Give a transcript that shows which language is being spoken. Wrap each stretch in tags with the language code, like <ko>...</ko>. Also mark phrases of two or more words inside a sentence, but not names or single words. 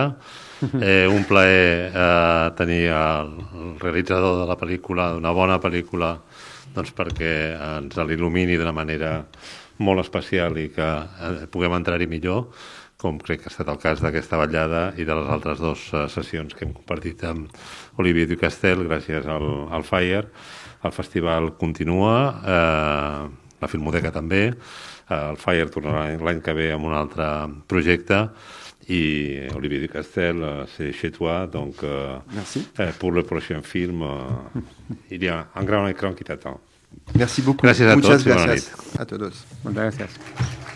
<ca>Un plaer tenir el realitzador de la pel·lícula, d'una bona pel·lícula, doncs perquè ens l'il·lumini d'una manera molt especial i que puguem entrar-hi millor, com crec que ha estat el cas d'aquesta vetllada i de les altres dues sessions que hem compartit amb Olivier Ducastel gràcies al Fire. El festival continua, la Filmoteca també, el Fire tornarà l'any que ve amb un altre projecte.</ca> <fr>Et Olivier Ducastel, c'est chez toi, donc pour le prochain film, il y a un grand écran qui t'attend. Merci beaucoup.</fr> <es>Gracias a Muchas</es> <ca>tots i bona</ca> <es>gracias</es> <ca>nit.</ca> <es>a todos.</es> <ca>Moltes gràcies.</ca>